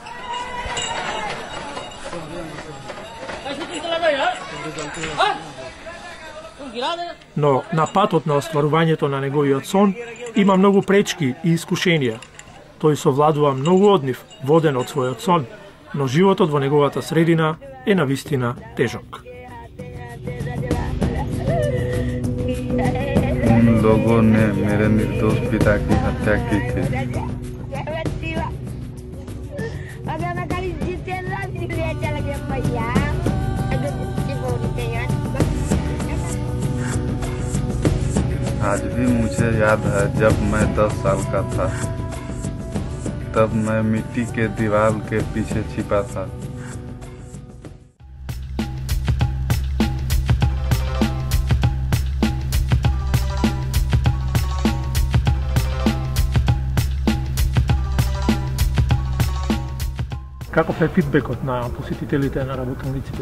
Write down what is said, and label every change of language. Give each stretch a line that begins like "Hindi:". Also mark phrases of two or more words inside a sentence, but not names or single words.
Macedonian: Но на патот на остварувањето на неговиот сон има многу пречки и искушенија. Тој совладува многу од нив, воден од својот сон, но животот во неговата средина е навистина тежок.
Hindi: लोगों ने मेरे निर्दोष पिता की हत्या की थी। आज भी मुझे याद है जब मैं 10 साल का था, तब मैं मिट्टी के दीवार के पीछे छिपा था।
Macedonian: Каков е фидбекот на посетителите на работилниците?